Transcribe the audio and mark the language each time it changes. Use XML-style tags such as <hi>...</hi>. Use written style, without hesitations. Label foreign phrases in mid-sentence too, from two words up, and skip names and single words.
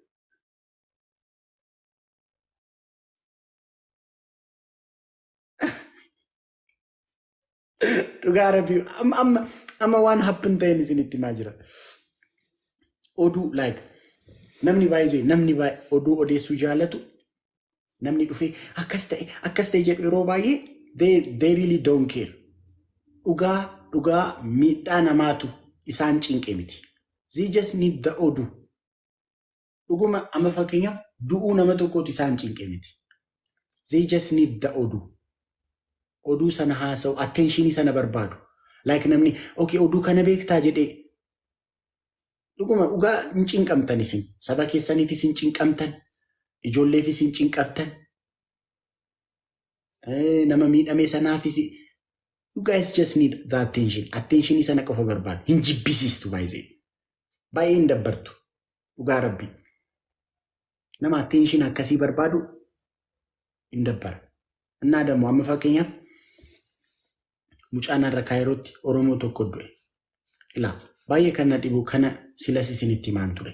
<om>Dhugaa rabbi amma waan happen ta'een isinitti himaa jira. Oduu namni baay'ee oduu odeessuu jaallatu namni dhufee akkas ta'e jedhu yeroo baay'ee</om> <en>they really don't care.</en> <om>Dhugaa miidhaa namaatu isaan cinqe miti.</om> <en>They just need the oduu.</en> <om>Dhuguma amma fakkeenyaaf du'uu nama tokkooti isaan cinqe miti.</om> <en>They just need the oduu.</en> <om>Oduu sana haasa'u attentionii sana barbaadu. Namni oduu kana beektaa jedhee dhuguma dhugaa hin cinqamtan isin saba keessaniifis hin cinqamtan ijoolleefis hin cinqamtan nama miidhamee sanaafis</om> <en>You guys just need the attention. Attention is an</en> <om>qofa barbaadu. Hin jibbisiistu baay'ee. Baay'ee hin dabbartu. Dhugaa Rabbi. Nama attention akkasii barbaadu hin dabbara. Innaa ደግሞ amma fakkeenyaaf mucaan har'a Kaayirootti Oromoo tokko du'e. Ilaa baay'ee kan na dhibu kana silas isinitti himaan ture.</om>